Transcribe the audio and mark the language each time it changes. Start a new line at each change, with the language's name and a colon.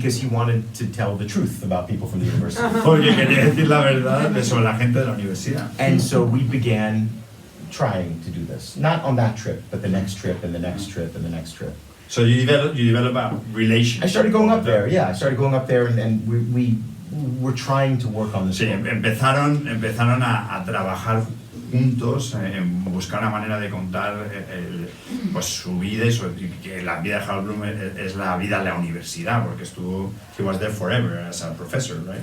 English: Because he wanted to tell the truth about people from the university.
Spanish: Porque quería decir la verdad sobre la gente de la universidad.
English: And so we began trying to do this. Not on that trip, but the next trip and the next trip and the next trip. So you develop a relationship. I started going up there, yeah. I started going up there and we were trying to work on this.
Spanish: Sí, empezaron a trabajar juntos en buscar una manera de contar pues su vida y que la vida de Harold Bloom es la vida en la universidad, porque
English: he was there forever as a professor, right?